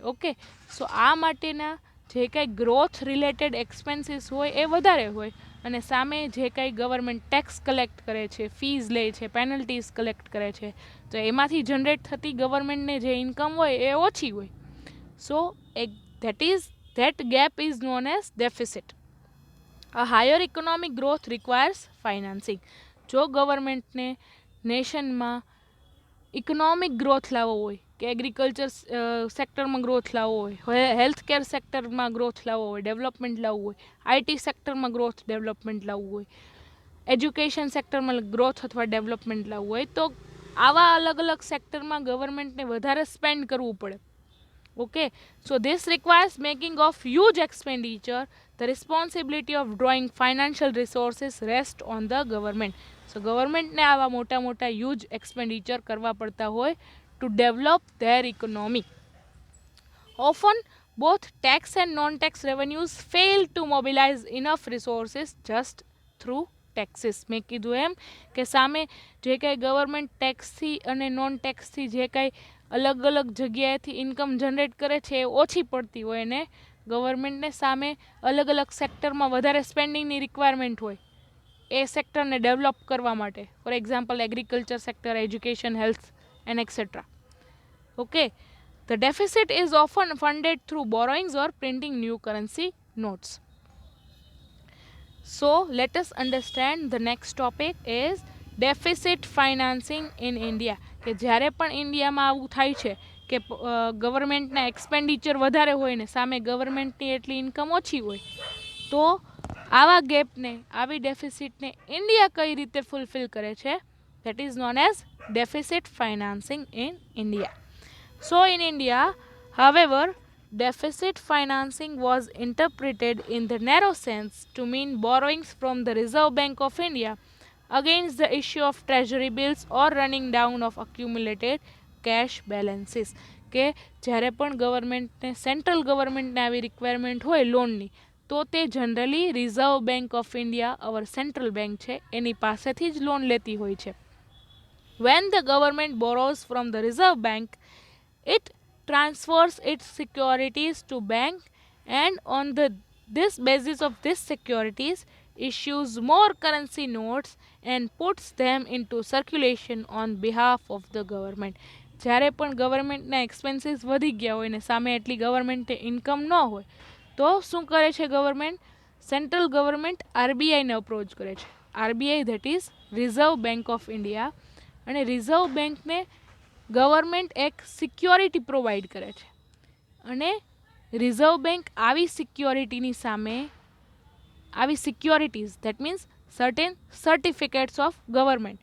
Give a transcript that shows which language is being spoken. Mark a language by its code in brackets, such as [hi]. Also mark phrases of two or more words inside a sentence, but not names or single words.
[gu] ઓકે, સો આ માટેના જે કાંઈ [en] growth related expenses [gu] હોય એ વધારે હોય, અને સામે જે કાંઈ ગવર્મેન્ટ ટેક્સ કલેક્ટ કરે છે, ફીઝ લે છે, પેનલ્ટીઝ કલેક્ટ કરે છે, તો એમાંથી જનરેટ થતી ગવર્મેન્ટને જે ઇન્કમ હોય એ ઓછી હોય. [en] સો that gap is known as deficit. A higher economic growth requires financing. [gu] જો ગવર્મેન્ટને નેશનમાં ઇકોનોમિક ગ્રોથ લાવવો હોય, કે એગ્રીકલ્ચર સેક્ટરમાં ગ્રોથ લાવવો હોય, હેલ્થ કેર સેક્ટરમાં ગ્રોથ લાવવો હોય, ડેવલપમેન્ટ લાવવું હોય, આઈટી સેક્ટરમાં ગ્રોથ ડેવલપમેન્ટ લાવવું હોય, એજ્યુકેશન સેક્ટરમાં ગ્રોથ અથવા ડેવલપમેન્ટ લાવવું હોય, તો આવા અલગ અલગ સેક્ટરમાં ગવર્મેન્ટને વધારે સ્પેન્ડ કરવું પડે. [en] okay, so this requires making of huge expenditure. The responsibility of drawing financial resources rests on the government. [gu] So ગવર્મેન્ટને આવા મોટા મોટા [en] huge expenditure [gu] કરવા પડતા હોય [en] to develop their economy. Often both tax and non-tax revenues fail to mobilize enough resources just through taxes. [gu] મેં કીધું એમ કે સામે જે કાંઈ ગવર્મેન્ટ ટેક્સથી અને નોન ટેક્સથી જે કાંઈ અલગ અલગ જગ્યાએથી ઇન્કમ જનરેટ કરે છે એ ઓછી પડતી હોય, અને ગવર્મેન્ટને સામે અલગ અલગ સેક્ટરમાં વધારે સ્પેન્ડિંગની રિક્વાયરમેન્ટ હોય એ સેક્ટરને ડેવલપ કરવા માટે. [en] for example, agriculture sector, education, health and etcetera. ઓકે, the deficit is often funded through borrowings or printing new currency notes. So let us understand the next topic is deficit financing in India. [gu] કે જ્યારે પણ ઇન્ડિયામાં આવું થાય છે કે ગવર્મેન્ટના એક્સપેન્ડિચર વધારે હોય ને સામે ગવર્મેન્ટની એટલી ઇન્કમ ઓછી હોય, તો આવા ગેપને, આવી ડેફિસિટને ઇન્ડિયા કઈ રીતે ફૂલફિલ કરે છે? [en] that is known as deficit financing in India. So in India, however, deficit financing was interpreted in the narrow sense to mean borrowings from the Reserve Bank of India against the issue of treasury bills or running down of accumulated cash balances. [gu] કે જ્યારે પણ ગવર્મેન્ટને, સેન્ટ્રલ ગવર્મેન્ટને આવી રિક્વાયરમેન્ટ હોય લોનની, તો તે જનરલી રિઝર્વ બેંક ઓફ ઇન્ડિયા, [en] our central bank [gu] છે, એની પાસેથી જ લોન લેતી હોય છે. [en] When the government borrows from the Reserve Bank, it transfers its securities to bank, and on this basis of this securities issues more currency notes and puts them into circulation on behalf of the government. [gu] જ્યારે પણ ગવર્મેન્ટના એક્સપેન્સીસ વધી ગયા હોય ને સામે એટલી ગવર્મેન્ટે ઇન્કમ ન હોય, તો શું કરે છે ગવર્મેન્ટ? સેન્ટ્રલ ગવર્મેન્ટ આરબીઆઈને અપ્રોચ કરે છે. આરબીઆઈ, [en] that is Reserve Bank of India, [gu] અને રિઝર્વ બેંકને ગવર્મેન્ટ એક સિક્યોરિટી પ્રોવાઈડ કરે છે, અને રિઝર્વ બેંક આવી સિક્યોરિટીની સામે, આવી સિક્યોરિટીઝ, [en] that means certain certificates of government.